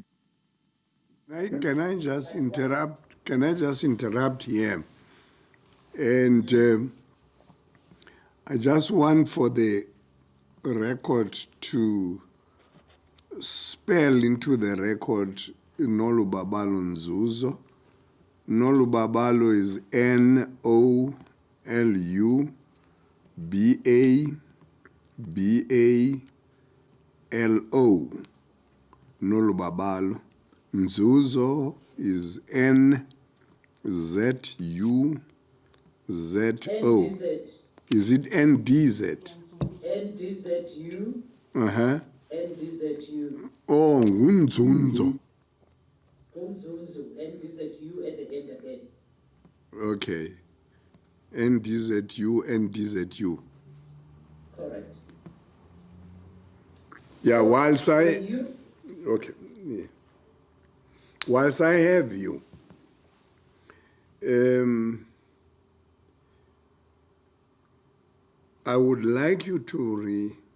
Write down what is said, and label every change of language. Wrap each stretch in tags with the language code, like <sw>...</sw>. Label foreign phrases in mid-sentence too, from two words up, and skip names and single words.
<en>Can I just interrupt? Can I just interrupt here? And I just want for the record to spell into the record Nolu Babalo Nzuzo. Nolu Babalo is Nolubabalo. Nolu Babalo. Nzuzo is Nzuzo. NDZ. Is it NDZ? NDZU. NDZU. Oh, Nzunzo. Nzunzu. NDZU at the end again. Okay. NDZU. Correct. Yeah, whilst I... You? Okay. Yeah. Whilst I have you, I would like you to</en>